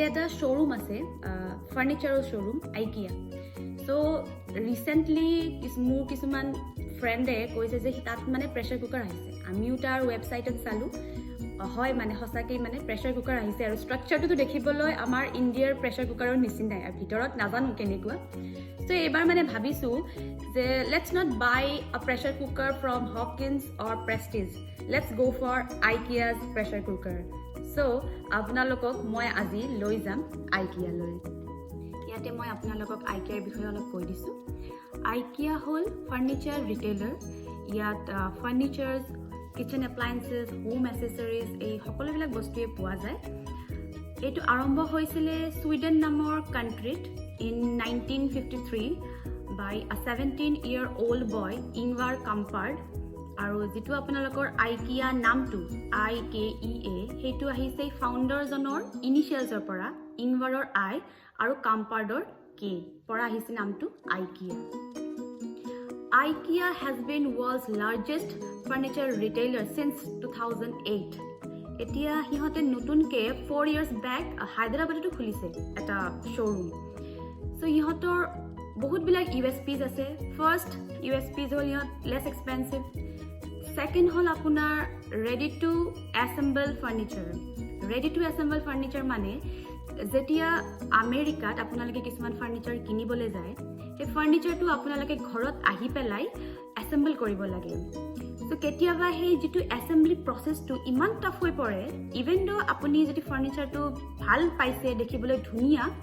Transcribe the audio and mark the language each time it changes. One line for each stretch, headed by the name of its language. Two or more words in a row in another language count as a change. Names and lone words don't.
Assamese: এটা শ্বৰুম আছে ফাৰ্নিচাৰৰ শ্বৰুম আইকিয়া সো ৰিসেন্টলি মোৰ কিছুমান ফ্ৰেণ্ডে কৈছে যে তাত মানে
English: pressure cooker
Assamese: আহিছে আমিও তাৰ ৱেবছাইটত চালো হয় মানে সঁচাকৈ মানে
English: pressure cooker
Assamese: আহিছে আৰু ষ্ট্ৰাকচাৰটো দেখিবলৈ আমাৰ ইণ্ডিয়াৰ প্ৰেছাৰ কুকাৰৰ নিচিনাই আৰু ভিতৰত নাজানো কেনেকুৱা সো এইবাৰ মানে ভাবিছো যে
English: let's not buy a pressure cooker from Hawkins or Prestige let's go for IKEA's pressure cooker
Assamese: সো আপোনালোকক মই আজি লৈ যাম আইকিয়ালৈ ইয়াতে মই আপোনালোকক আইকিয়াৰ বিষয়ে অলপ কৈ দিছো আইকিয়া হ'ল
English: furniture retailer
Assamese: ইয়াত
English: furnitures kitchen appliances home accessories
Assamese: এই সকলোবিলাক বস্তুৱে পোৱা যায় এইটো আৰম্ভ হৈছিলে সুইডেন নামৰ কান্ট্ৰিত
English: in 1953 by a 17-year-old boy Ingvar Kamprad
Assamese: আৰু যেটো আপোনালোকৰ আইকিয়া নামটো IKEA হেইটো আহিছে ফাউণ্ডাৰজনৰ ইনিশিয়েলছৰ পৰা ইনভাৰৰ I আৰু কাম্পাৰ্ডৰ K পৰা আহিছে নামটো আইকিয়া
English: IKEA has been world's largest furniture retailer since 2008
Assamese: এতিয়া হিহঁতে নতুনকে
English: 4 years back
Assamese: হায়দৰাবাদতো খুলিছে এটা শ্বৰুম সো ইহঁতৰ বহুতবিলাক USPs আছে ফাৰ্ষ্ট USPs হ'ল ইহঁত
English: less expensive
Assamese: সেকেন্ড হ'ল আপোনাৰ
English: ready to assemble
Assamese: ফাৰ্নিচাৰ মানে যেতিয়া আমেৰিকাত আপোনালোকে কিছুমান ফাৰ্নিচাৰ কিনিবলৈ যায় সেই ফাৰ্নিচাৰটো আপোনালোকে ঘৰত আহি পেলাই এছেম্বল কৰিব লাগে সো কেতিয়াবা সেই যেটো এছেম্বলি প্ৰসেসটো ইমান টাফ হৈ পৰে
English: even though
Assamese: আপুনি যদি ফাৰ্নিচাৰটো ভাল পাইছে দেখিবলৈ ধুনিয়া